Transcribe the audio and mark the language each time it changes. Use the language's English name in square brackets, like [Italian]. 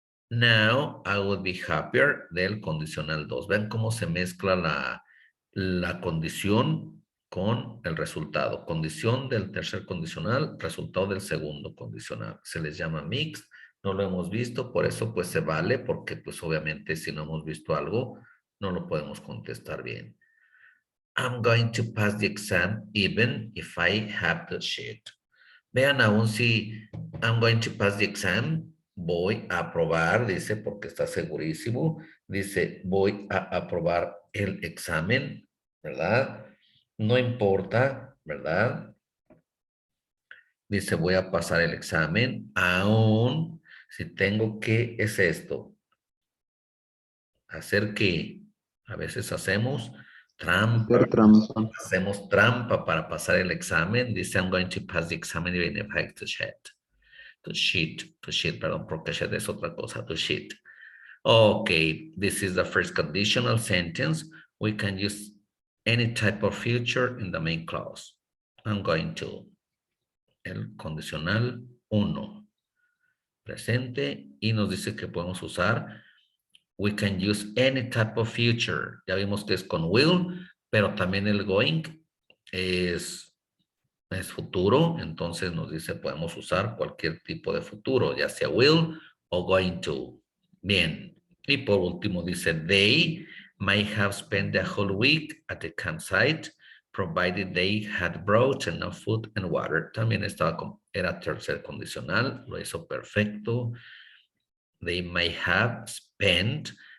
[English] Now, I would be happier [Spanish] del condicional 2. Vean cómo se mezcla la condición con el resultado. Condición del tercer condicional, resultado del segundo condicional. Se les llama mixed. No lo hemos visto, por eso pues se vale, porque pues obviamente si no hemos visto algo, no lo podemos contestar bien. [English] I'm going to pass the exam even if I have the sheet. [Spanish] Vean aún si [English] I'm going to pass the exam, [Spanish] voy a aprobar, dice, porque está segurísimo. Dice, voy a aprobar el examen, ¿verdad? No importa, ¿verdad? Dice, voy a pasar el examen, aún si tengo que, es esto. Hacer que a veces hacemos trampa. Hacemos trampa para pasar el examen. [English] Dice, I'm going to pass the exam even if I have to cheat, [Spanish] perdón, porque cheat es otra cosa, [English] to cheat. Okay, this is the first conditional sentence. We can use any type of future in the main clause. I'm going to. [Spanish] El condicional 1. Presente. Y nos dice que podemos usar. [English] We can use any type of future. [Spanish] Ya vimos que es con will, pero también el going es futuro. Entonces nos dice podemos usar cualquier tipo de futuro, ya sea will o going to. Bien. Y por último dice [English] they might have spent the whole week at the campsite provided they had brought enough food and water. [Spanish] También era tercer condicional, lo hizo perfecto. [English] They might have spent.